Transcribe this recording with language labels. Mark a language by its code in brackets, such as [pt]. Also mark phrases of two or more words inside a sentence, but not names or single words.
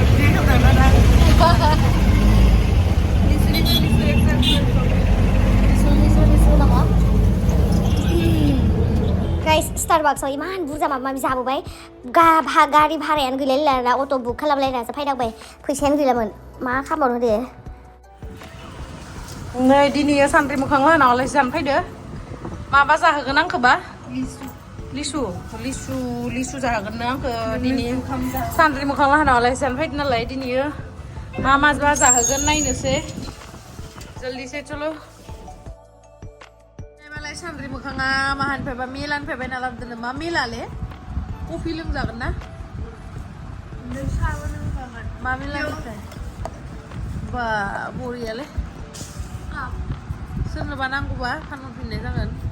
[brx] गाइस स्टारबाक्सआव इमान बुरजा माबा माबि जाबोबाय गारि भारायानो गैलायलायला अट' बुक खालामलायनासो फैनांबाय फैसायानो गैलामोन मा खालामबावनो दे नै दिनै सान्द्रि मोखां लाहानावलाय जानो फैदो माबा जाहोगोन आंखोबा लिसु जाहोगोन आंखो दिनै सान्द्रि मोखां लाहानावलाय जानो फैदो नालाय दिनै मा जाहोगोन नायनोसै [hi] जल्दी से चलो [brx] मालाय सान्द्रि मोखाङा माहानिफ्रायबा मेलानिफ्राय बायना लाबोदों मा मेलाले कफि लोंजागोन ना मा मेलानिफ्राय बा बरियालै सोरनोबा नांगौबा फानहरफिननाय जागोन